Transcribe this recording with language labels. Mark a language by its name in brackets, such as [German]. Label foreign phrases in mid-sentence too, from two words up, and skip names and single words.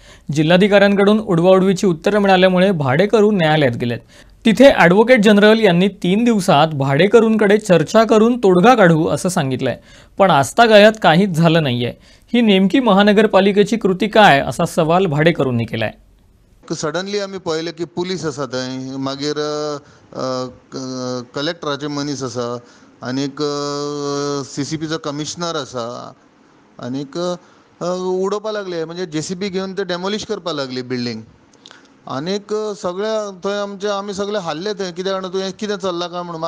[Marathi] जिल्हाधिकाऱ्यांकडून उडवाउडवीची उत्तरं मिळाल्यामुळे भाडेकरू न्यायालयात गेलेत. तिथे ॲडव्होकेट जनरल यांनी 3 दिवसात भाडेकरूंकडे चर्चा करून तोडगा काढू असं सांगितलंय. पण आजतागायत काहीच झालं नाहीये. ही नेमकी महानगरपालिकेची कृती काय असा सवाल भाडेकरूंनी केलाय. [Konkani] सडनली आमी पळयलें की पुलीस आसा थंय मागीर कलेक्टराचे मनीस आसा आनीक CCPचो कमिशनर आसा आनीक उडोवपाक लागले म्हणजे JCB घेवन ते डेमोलिश करपाक लागली बिल्डींग. आनीक सगळ्या थंय आमी सगळे हाल्ले थंय कित्याक जाणां तुवें कितें चल्लां काय म्हणून.